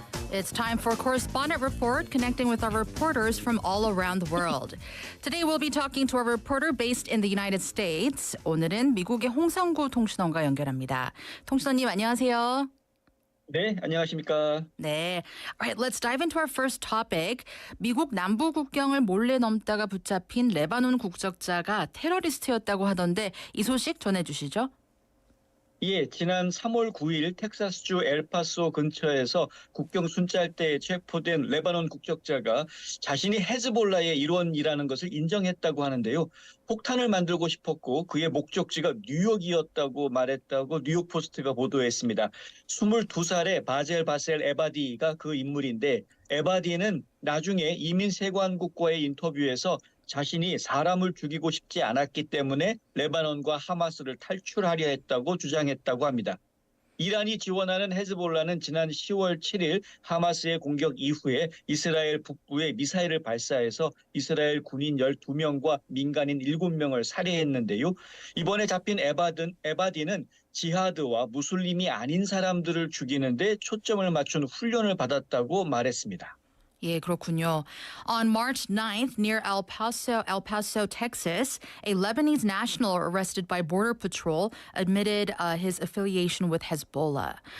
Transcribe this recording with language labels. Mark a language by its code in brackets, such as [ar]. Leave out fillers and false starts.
[en] It's time for Correspondent Report, connecting with our reporters from all around the world. Today we'll be talking to a reporter based in the United States. [ko] 오늘은 미국의 홍성구 통신원과 연결합니다. 통신원님 안녕하세요. 네, 안녕하십니까. 네. [en] All right, let's dive into our first topic. [ko] 미국 남부 국경을 몰래 넘다가 붙잡힌 레바논 국적자가 테러리스트였다고 하던데 이 소식 전해주시죠. 예, 지난 3월 9일 텍사스주 엘파소 근처에서 국경 순찰대에 체포된 레바논 국적자가 자신이 헤즈볼라의 일원이라는 것을 인정했다고 하는데요. 폭탄을 만들고 싶었고 그의 목적지가 뉴욕이었다고 말했다고 뉴욕포스트가 보도했습니다. 22살의 바젤 바셀 에바디가 그 인물인데 에바디는 나중에 이민세관국과의 인터뷰에서 자신이 사람을 죽이고 싶지 않았기 때문에 레바논과 하마스를 탈출하려 했다고 주장했다고 합니다. 이란이 지원하는 헤즈볼라는 지난 10월 7일 하마스의 공격 이후에 이스라엘 북부에 미사일을 발사해서 이스라엘 군인 12명과 민간인 7명을 살해했는데요. 이번에 잡힌 에바디는 지하드와 무슬림이 아닌 사람들을 죽이는데 초점을 맞춘 훈련을 받았다고 말했습니다. 예, 그렇군요. [en] On March 9th, near El Paso, Texas, a Lebanese national arrested by Border Patrol admitted his affiliation with Hezbollah.